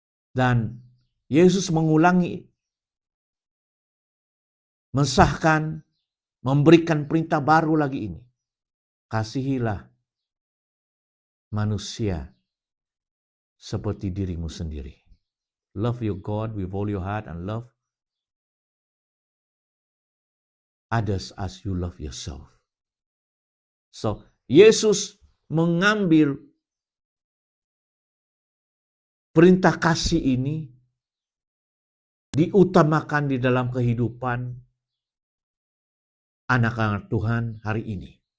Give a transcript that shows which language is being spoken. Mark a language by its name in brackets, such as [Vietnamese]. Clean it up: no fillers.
[Indonesian] Dan Yesus mengulangi, mensahkan, memberikan perintah baru lagi ini. Kasihilah manusia seperti dirimu sendiri. [English] Love your God with all your heart and love others as you love yourself. [Indonesian] So, Yesus mengambil perintah kasih ini diutamakan di dalam kehidupan anak-anak Tuhan hari ini.